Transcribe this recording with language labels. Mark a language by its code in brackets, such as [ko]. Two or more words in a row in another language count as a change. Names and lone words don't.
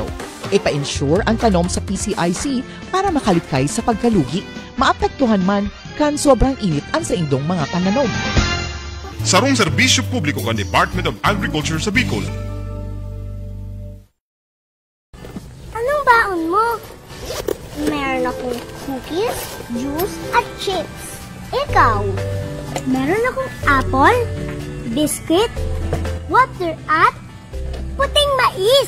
[bik] Ipa-ensure ang tanom sa PCIC para makalikay sa pagkalugi, maapektuhan man kan sobrang init ang sa indong mga pananom. Sarong serbisyo publiko kan Department of Agriculture sa Bicol. [tl] Anong baon mo? Meron akong cookies, juice, at chips. Ikaw? Meron akong apple, biscuit, water, at puting mais.